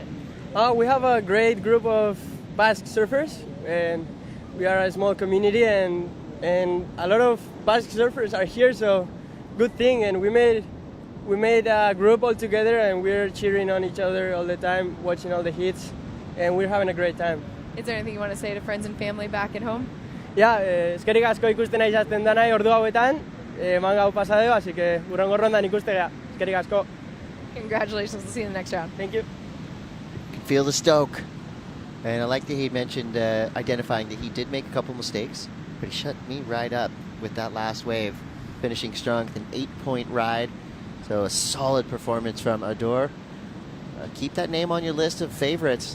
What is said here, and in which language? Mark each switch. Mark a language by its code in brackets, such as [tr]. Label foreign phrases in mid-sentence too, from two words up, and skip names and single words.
[en] We have a great group of Basque surfers, and we are a small community, and a lot of Basque surfers are here, so good thing. And we made a group all together, and we're cheering on each other all the time, watching all the hits, and we're having a great time. Is there anything you want to say to friends and family back at home? [eu] Ja, eskerrik asko ikusten aizaten danai ordu hauetan, manga hau pasadeo, [es] así que [eu] hurrengo rondan ikustega. Eskerrik asko. [en] Congratulations. We'll see you in the next round. Thank you. You can feel the stoke. And I like that he mentioned identifying that he did make a couple mistakes, but he shut me right up with that last wave, finishing strong with an 8-point ride. So a solid performance from Adore. Keep that name on your list of favorites.